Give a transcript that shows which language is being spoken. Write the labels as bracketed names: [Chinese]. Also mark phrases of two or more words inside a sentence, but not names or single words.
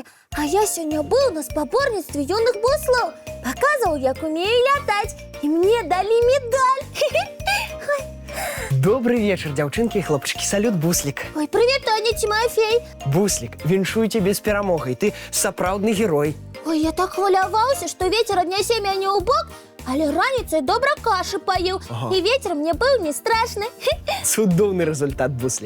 [Russian] А я сегодня был на спаборництве юных буслов. Показывал, как умею летать. И мне дали медаль. Добрый вечер, [Belarusian] дзяўчынкі і хлопчыкі. Салют, Буслік. [Russian] Ой, привет, Таня, Тимофей. [Belarusian] Буслік, віншую тебе з перамогай. Ты сапраўдны герой. Ой, я так хваляваўся, [Russian] что ветер [Belarusian] аднясе мяне ў бок, але раніцай добра кашы паіў. І ветер мне быў не страшны. Цудоўны результат, Буслік.